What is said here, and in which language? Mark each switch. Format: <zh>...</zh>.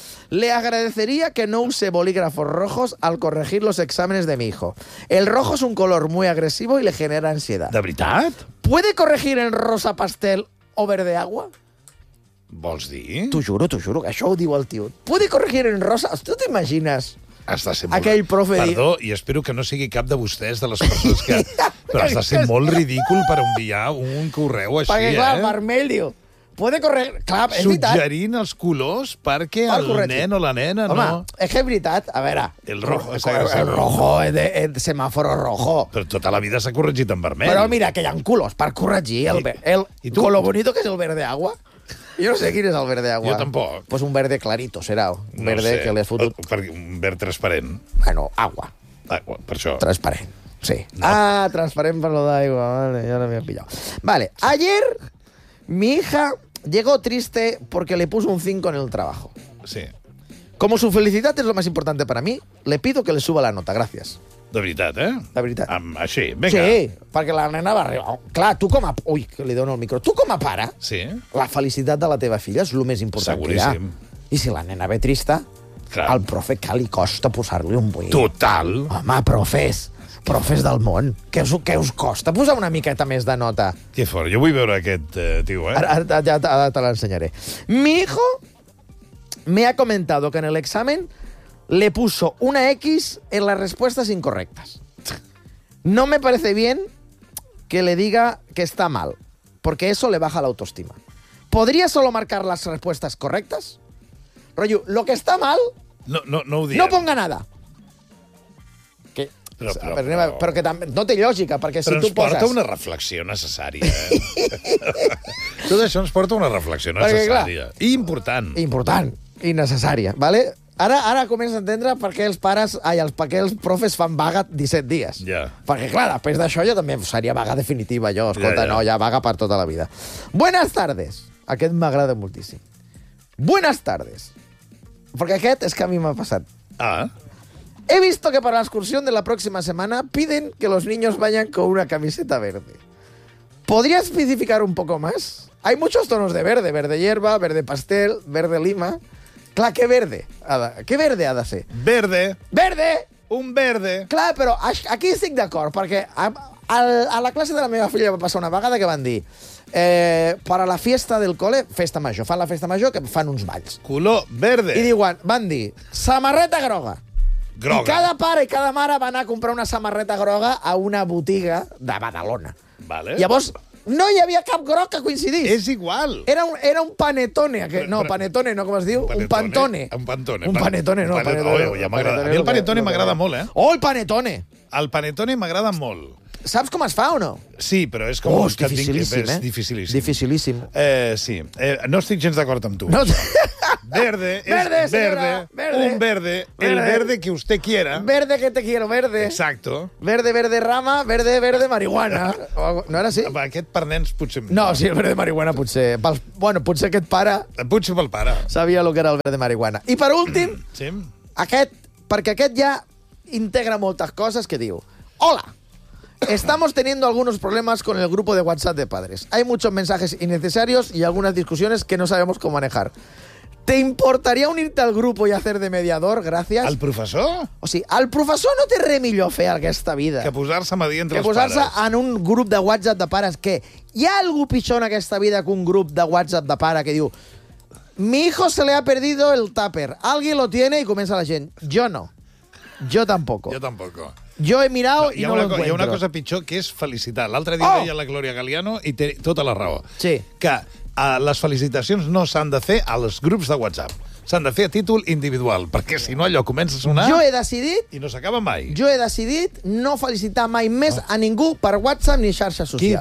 <es>Le agradecería que no use bolígrafos rojos al corregir los exámenes de mi hijo. El rojo es un color muy agresivo y le genera ansiedad.</es> <ca>¿De veritat?</ca> <es>¿Puede corregir en rosa pastel o verde agua?</es> <ca>¿Vols dir? T'ho juro, que això ho diu el tio.</ca> <es>¿Puede corregir en rosa? ¿Tú te imaginas?</es> <ca>Has de ser molt... Aquell profe... Perdó, i espero que no sigui cap de vostès, de les persones que... Però has de ser molt ridícul per enviar un correu així, perquè, eh? Perquè, clar, vermell, diu...</ca> <es>Puede correr...</es> <ca>Clar, és suggerint veritat. Els colors perquè el nen o la nena... Home, no... és que és veritat. A veure...</ca> <es>El rojo. El rojo, el semàforo rojo.</es> <ca>Però tota la vida s'ha corregit en vermell. Però mira, que hi ha colors per corregir.</ca> <es>El color bonito</es> <ca>que és el verde agua. Jo no sé quin és el verde agua. Jo tampoc.</ca> <es>Pues un verde clarito serà. Un</es> <ca>no</ca> <es>verde</es> <ca>sé. Que li has fotut... Un verd transparent.</ca> <es>Bueno, agua.</es> <ca>Agua, per això. Transparent, sí. No. Ah, transparent per lo d'aigua. Vale, ja no m'he pillat. Vale, ayer...</ca> <es>Mi hija llegó triste porque le puso un 5 en el trabajo. Sí. Como su felicidad es lo más importante para mí, le pido que le suba la nota. Gracias.</es> <ca>De veritat, eh? De veritat. Així, vinga. Sí, perquè la nena va arribar... Clar, tu com a... Ui, que li dono el micro. Tu com a pare, sí, la felicitat de la teva filla és el més important. Seguríssim. Que hi ha. I si la nena ve trista, clar, al profe que li costa posar-li un 8. Total. Home, profes... Profes del món, què us costa posar una miqueta més de nota? Que fort, jo vull veure aquest tio, eh? Ara te l'ensenyaré.</ca> <es>Mi hijo me ha comentado que en el examen le puso una X en las respuestas incorrectas. No me parece bien que le diga que está mal, porque eso le baja la autoestima. ¿Podría solo marcar las respuestas correctas? Rollo, lo que está mal...</es> <ca>No ho diem.</ca> <es>No ponga nada.</es> <ca>Que, però que també, no té lògica, perquè si tu poses... Però ens porta una reflexió necessària. Tot això ens porta una reflexió necessària. Perquè, clar, i important. Important i necessària, ¿vale? Ara comença a entendre per què els pares, per què els profes fan vaga 17 dies. Ja. Perquè, clar, després d'això jo també seria vaga definitiva, jo. Escolta, ja. No, ja vaga per tota la vida.</ca> <es>Buenas tardes.</es> <ca>Aquest m'agrada moltíssim. Buenas tardes. Perquè aquest és que a mi m'ha passat. Ah.</ca> <es>He visto que para la excursión de la próxima semana piden que los niños vayan con una camiseta verde. ¿Podría especificar un poco más? Hay muchos tonos de verde. Verde hierba, verde pastel, verde lima...</es> <ca>Clar, què verde? Què verde ha de ser?</ca> <es>Verde. Verde! Un verde.</es> <ca>Clar, però aquí estic d'acord, perquè a la classe de la meva filla va passar una vegada que van dir per a</ca> <es>la fiesta del cole,</es> <ca>festa major, fan la festa major que fan uns balls.</ca> <es>Color verde.</es> <ca>I diuen, van dir, samarreta groga. Groga. I cada pare i cada mare va anar a comprar una samarreta groga a una botiga de Badalona. Vale. Llavors... No hi havia cap groc que coincidís. És igual. Era un panetone. No, panetone, no, com es diu? Un pantone. Un pantone. Un panetone, no. Panetone. A mi el panetone m'agrada molt, eh? Oh, el panetone! El panetone m'agrada molt. Saps com es fa o no? Sí, però és com... Oh, és dificilíssim, eh? És dificilíssim. Dificilíssim. Sí. No estic gens d'acord amb tu. No.</ca> <es>Verde, verde, es verde, verde, un verde, el verde que usted quiera. Verde que te quiero, verde. Exacto. Verde, verde rama, verde, verde marihuana. No era así?</es> <ca>Aquest per nens potser... No, sí, el verde marihuana potser... Bueno, potser aquest pare... Potser pel pare. Sabia el que era el verde marihuana. I per últim, sí. Aquest, perquè aquest ja integra moltes coses, que diu... Hola!</ca> <es>Estamos teniendo algunos problemas con el grupo de WhatsApp de padres. Hay muchos mensajes innecesarios y algunas discusiones que no sabemos cómo manejar. ¿Te importaría unirte al grupo y hacer de mediador? Gracias. ¿Al profesor?</es> <ca>O sigui, al profesor no té res millor fer aquesta vida. Que posar-se a medir entre els pares. Que posar-se en un grup de WhatsApp de pares. Que hi ha algú pitjor en aquesta vida que un grup de WhatsApp de pare que diu</ca> <es>mi hijo se le ha perdido el tupper. Alguien lo tiene y</es> <ca>comença la gent. Jo no. Jo tampoco. Jo tampoco.</ca> <es>Jo he mirado i no l'encuentro.</es> <ca>Hi ha una cosa pitjor que és felicitar. L'altre dia veia la Glòria Galiano i té tota la raó. Sí. Que... les felicitacions no s'han de fer als grups de WhatsApp. S'han de fer a títol individual, perquè si no allò comença a sonar... Jo he decidit... I no s'acaba mai. Jo he decidit no felicitar mai més a ningú per WhatsApp ni xarxa social.</ca>